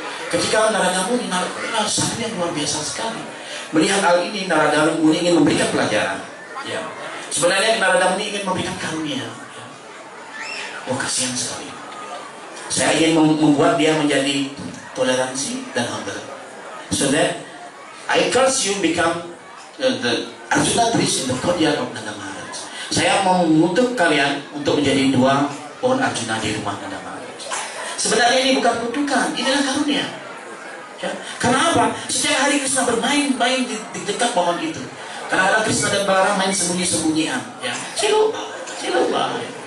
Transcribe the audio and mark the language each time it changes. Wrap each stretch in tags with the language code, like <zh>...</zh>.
<id>Ketika Narada Muni, sadhu yang luar biasa sekali. Melihat hal ini, Narada Muni ingin memberikan pelajaran. Ya. Sebenarnya Narada Muni ingin memberikan karunia. Ya. Oh kasihan sekali. Saya ingin membuat dia menjadi toleransi dan humble.</id> <en>So that I curse you become the Arjuna trees in the courtyard of Nanda Maharaj.</en> <id>Saya mau mengutuk kalian untuk menjadi dua pohon Arjuna di rumah Nanda Maharaj. Sebenarnya ini bukan kutukan, inilah karunia. Ya. Karena apa? Setiap hari Krishna bermain-main di dekat pohon itu. Kadang-kadang Krishna dan Balaram main sembunyi-sembunyian. Ya. Ciluba.</id>